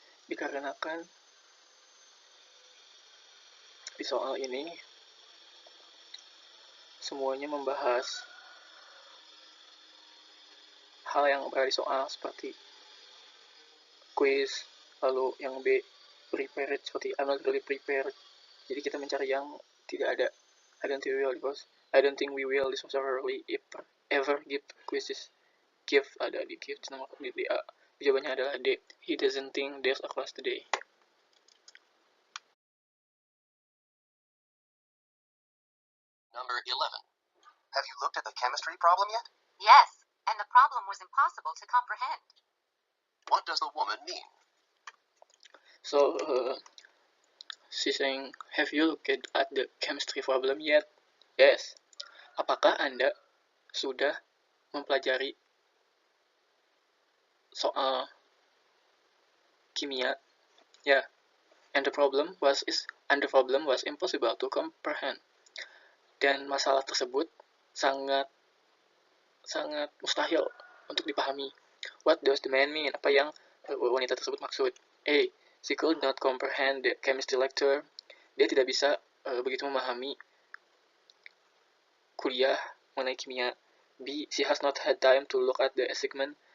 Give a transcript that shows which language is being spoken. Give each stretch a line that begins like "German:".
Indonesian: Dikarenakan di soal ini semuanya membahas hal yang berada di soal seperti quiz, lalu yang B prepared seperti
English: I'm not really prepared.
Indonesian: Jadi kita mencari yang tidak ada.
English: I don't think we will because I don't think we will. This was really ever give quizzes.
Indonesian: Give ada di give nomor di A. Jawabannya adalah D.
English: He doesn't think there's a class today. Number 11. Have you looked at the chemistry problem yet? Yes, and the problem was impossible to comprehend. What does the woman mean? So, she's saying, have you looked at the chemistry problem yet?
Indonesian: Yes. Apakah Anda sudah mempelajari soal kimia? Ya.
English: And the problem was impossible to comprehend.
Indonesian: Dan masalah tersebut sangat mustahil untuk dipahami.
English: What does the man mean?
Indonesian: Apa yang wanita tersebut maksud? A.
English: She could not comprehend the chemistry lecture.
Indonesian: Dia tidak bisa begitu memahami kuliah mengenai kimia.
English: B. She has not had time to look at the assignment.